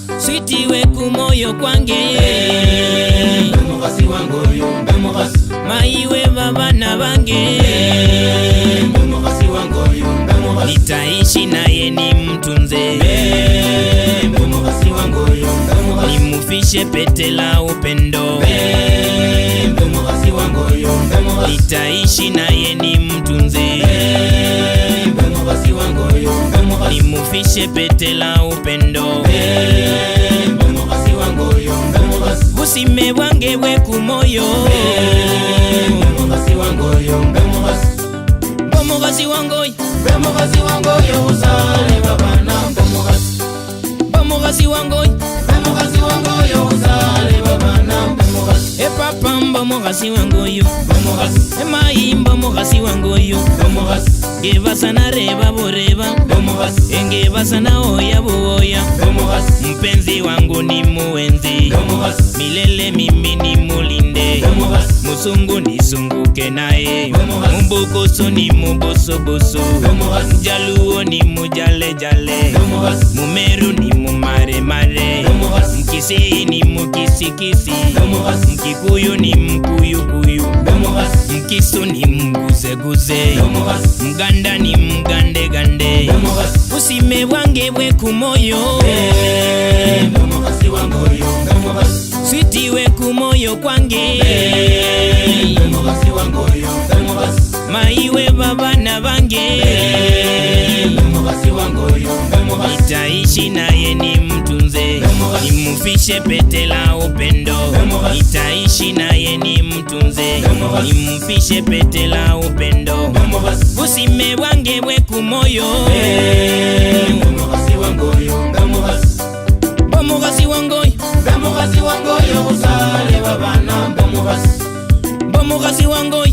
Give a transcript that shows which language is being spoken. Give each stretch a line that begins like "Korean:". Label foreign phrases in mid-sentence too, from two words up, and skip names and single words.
Luyia: switi we kumoyo kwange Bembe mukhasi wange oyo mbe mukhasi mayiwe babana bange Bembe mukhasi wange oyo mbe mukhasi
Swahili: nitaishi naye nimtunze
Luyia: Bembe mukhasi wange oyo mbe mukhasi
Swahili: nimufishe pete la upendo
Luyia: Bembe mukhasi wange oyo mbe mukhasi
Swahili: nitaishi naye nimtunze
Luyia: Bembe mukhasi wange oyo mbe mukhasi
Swahili: nimufishe pete la upendo
Luyia: Bembe mukhasi wange oyo mbe mukhasi busime bwange bwe kumoyo Bembe mukhasi wange oyo mbe mukhasi bomukhasi wange oyo mbe mukhasi wange oyo usale babana mbe mukhasi bomukhasi wange oyo mbe mukhasi wange oyo usale babana mbe mukhasi epapa mbo mukhasi wange oyo mbe mukhasi emayi mbo mukhasi wange oyo mbe mukhasi ngevasana reba boreba mbe mukhasi engevasana oya buoya mbe mukhasi
Swahili: mpenzi wangu ni muenzi
Luyia: mbe mukhasi
Swahili: milele mimi ni mulinde
Luyia: mbe mukhasi
Swahili: musungu nisunguke naye
Luyia: mbe mukhasi
Swahili: mubukusu ni mubusubusu
Luyia: mbe mukhasi
Swahili: mjaluo ni mujalejale
Luyia: mbe mukhasi
Swahili: mumeru ni mumaremare
Luyia: mbe mukhasi
Swahili: mkisii ni mukisikisi
Luyia: mbe mukhasi
Swahili: mkikuyu ni mkuyukuyu
Luyia: mbe mukhasi
Swahili: mkisu ni mguzeguze
Luyia: mbe mukhasi
Swahili: mganda ni mgandegande
Luyia: mbe mukhasi busime bwange bwe kumoyo mbe mukhasi wange oyo mbe mukhasi switi we kumoyo kwange mbe mukhasi wange oyo mbe mukhasi mayiwe babana bange mbe mukhasi wange oyo mbe mukhasi
Swahili: nitaishi naye nimtunze nimufishe pete la upendo nitaishi naye nimtunze nimufishe pete la upendo
Luyia: mbe mukhasi busime bwange bwe kumoyo mbe mukhasi wange oyo mbe mukhasi bomukhasi wange oyo mbe mukhasi wange oyo usale babana mbe mukhasi bomukhasi wange oyo